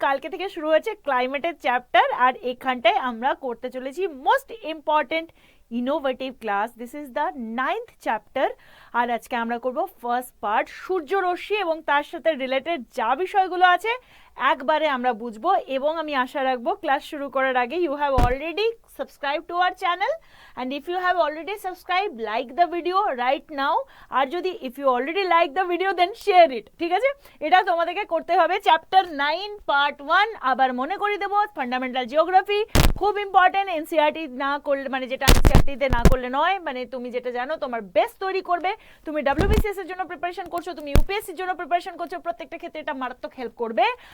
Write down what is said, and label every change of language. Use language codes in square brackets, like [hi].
[bn] কালকে থেকে শুরু হয়েছে ক্লাইমেটের চ্যাপ্টার, আর এখানটায় আমরা করতে চলেছি most important innovative class. [en] this is the 9th chapter, [bn] আর আজকে আমরা করব ফার্স্ট পার্ট সূর্যরশ্মি এবং তার সাথে রিলেটেড যা বিষয়গুলো আছে একবারে আমরা বুঝবো। এবং আমি আশা রাখবো ক্লাস শুরু করার আগে [en] you have already subscribe to our channel, and if you have already subscribed, like the video right now, [bn] আর যদি [en] if you already like the video then share it, [bn] ঠিক আছে? এটা তোমাদেরকে করতে হবে। চ্যাপ্টার 9 পার্ট 1 আবার মনে করিয়ে দেবো, ফান্ডামেন্টাল জিওগ্রাফি খুব ইম্পর্টেন্ট। এনসিইআরটি না করলে মানে যেটা এনসিইআরটিতে না করলে নয়, মানে তুমি যেটা জানো তোমার বেস্ট তৈরি করবে। তুমি WBCS এর জন্য প্রিপারেশন করছো, তুমি ইউপিএসসি এর জন্য প্রিপারেশন করছো, প্রত্যেকটা ক্ষেত্রে এটা মারাত্মক হেল্প করবে।